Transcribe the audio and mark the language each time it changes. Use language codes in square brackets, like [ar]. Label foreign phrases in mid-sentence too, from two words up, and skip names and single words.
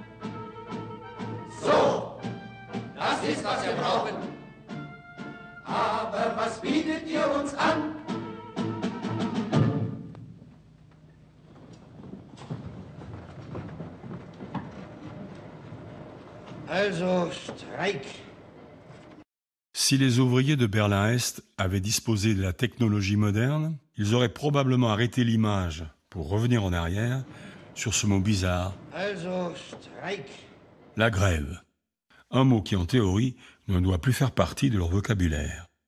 [de] So, das ist, was wir brauchen. Aber was bietet ihr uns an? Also, Streik. [fr] Si les ouvriers de Berlin-Est avaient disposé de la technologie moderne, ils auraient probablement arrêté l'image pour revenir en arrière sur ce mot bizarre, [de] Also, Streik. [fr] la grève. Un mot qui, en théorie, ne doit plus faire partie de leur vocabulaire.